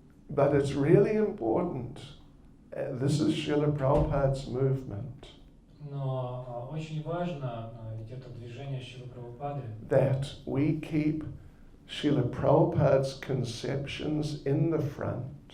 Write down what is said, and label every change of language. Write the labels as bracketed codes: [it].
[en] But it's really important. This is Srila Prabhupada's movement. [ru] Но очень важно, ведь это движение Шрилы Прабхупады, [en] That we keep Srila Prabhupada's conceptions in the front